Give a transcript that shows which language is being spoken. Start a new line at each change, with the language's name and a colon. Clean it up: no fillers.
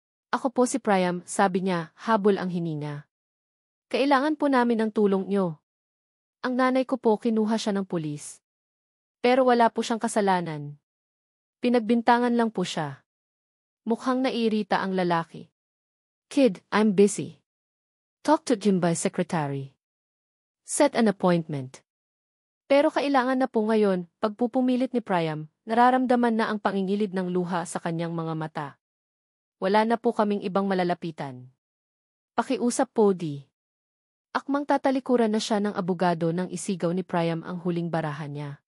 Filipino: Ako po si Priam, sabi niya, habol ang hininga. Kailangan po namin ng tulong niyo. Ang nanay ko po kinuha siya ng pulis. Pero wala po siyang kasalanan. Pinagbintangan lang po siya. Mukhang naiirita ang lalaki.
English: Kid, I'm busy. Talk to Jim by secretary. Set an appointment.
Filipino: Pero kailangan na po ngayon, pagpupumilit ni Priam, nararamdaman na ang pangingilid ng luha sa kanyang mga mata. Wala na po kaming ibang malalapitan. Pakiusap po di. Akmang tatalikuran na siya ng abogado nang isigaw ni Priam ang huling barahan niya.